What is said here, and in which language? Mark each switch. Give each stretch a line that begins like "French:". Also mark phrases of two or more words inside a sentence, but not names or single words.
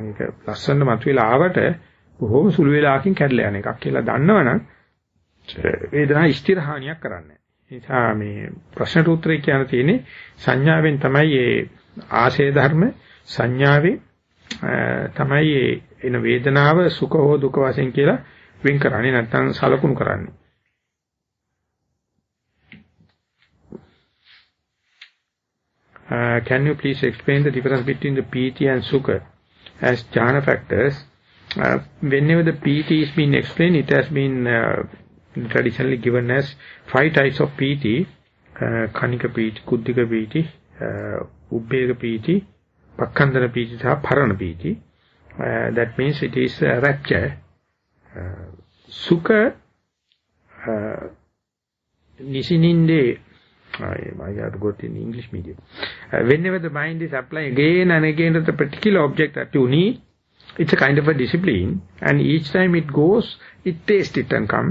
Sinhala: ඒක ලස්සන මතුවලා ආවට බොහොම සුළු වෙලාවකින් කැඩලා යන එකක් කියලා දන්නවනම් වේදනාව ස්ථිර හානියක් කරන්නේ. ඒ නිසා මේ ප්‍රශ්නට උත්තරේ කියන්න තියෙන්නේ සංඥාවෙන් තමයි මේ ආශය ධර්ම සංඥාවේ තමයි එන වේදනාව සුඛ හෝ දුක වශයෙන් කියලා වෙන් කරන්නේ නැත්නම් සලකුණු කරන්නේ.
English: Can you please explain the difference between the piti and sukha as jhana factors? Whenever the piti is being explained, it has been traditionally given as 5 types of piti:
Pali: kanika piti, kuddika piti, ubbega piti, pakkandana piti, and parana piti.
English: That means it is rapture.
Sinhala: Sukha, nisininde.
English: I have to go to in English medium. Whenever the mind is applying again and again to the particular object that you need, it's a kind of a discipline, and each time it goes, it tastes it and come.